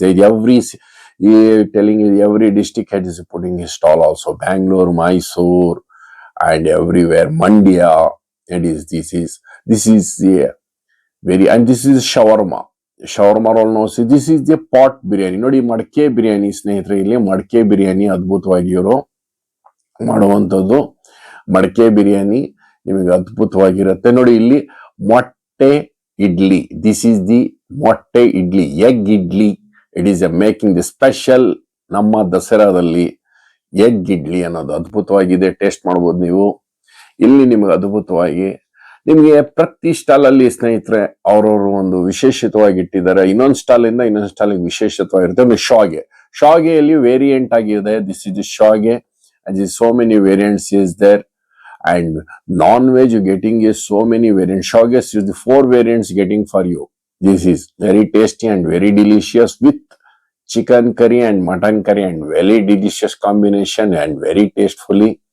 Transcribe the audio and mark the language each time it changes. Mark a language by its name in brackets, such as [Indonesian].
[English] Every telling you every district head is putting his stall also. Bangalore, Mysore, and everywhere. Mandya, and this is the very, and this is shawarma roll ನಾವು this is the pot biryani. [Kannada] ನೋಡಿ ಮಡಕೆ ಬಿರಿಯಾನಿ ಸ್ನೇಹಿತರೆ, ಇಲ್ಲಿ ಮಡಕೆ ಬಿರಿಯಾನಿ ಅದ್ಭುತವಾಗಿ ಇವರು ಮಾಡುವಂಥದ್ದು. ಮಡಕೆ ಬಿರಿಯಾನಿ ನಿಮಗೆ ಅದ್ಭುತವಾಗಿರುತ್ತೆ. ನೋಡಿ ಇಲ್ಲಿ ಮೊಟ್ಟೆ ಇಡ್ಲಿ, [English] This is the motte idli, egg idli. It is a making the special [Kannada] ನಮ್ಮ ದಸರಾದಲ್ಲಿ ಎಗ್ ಇಡ್ಲಿ ಅನ್ನೋದು ಅದ್ಭುತವಾಗಿದೆ. ಟೇಸ್ಟ್ ಮಾಡ್ಬೋದು ನೀವು ಇಲ್ಲಿ. ನಿಮಗೆ ಅದ್ಭುತವಾಗಿ ನಿಮಗೆ ಪ್ರತಿ ಸ್ಟಾಲ್ ಅಲ್ಲಿ ಸ್ನೇಹಿತರೆ ಅವ್ರವ್ರು ಒಂದು ವಿಶೇಷವಾಗಿ ಇಟ್ಟಿದ್ದಾರೆ. ಇನ್ನೊಂದು ಸ್ಟಾಲ್ ಇಂದ ಇನ್ನೊಂದು ಸ್ಟಾಲ್ ವಿಶೇಷವಾಗಿರುತ್ತೆ. ಒಂದು ಶಾಗೆಯಲ್ಲಿ ವೇರಿಯಂಟ್ ಆಗಿದೆ. [English] This is the ಶಾಗೆ and so many variants is there, and non-veg you getting is so many variants. Shoges is the 4 variants getting for you. This is very tasty and very delicious with chicken curry and mutton curry, and very delicious combination and very tastefully.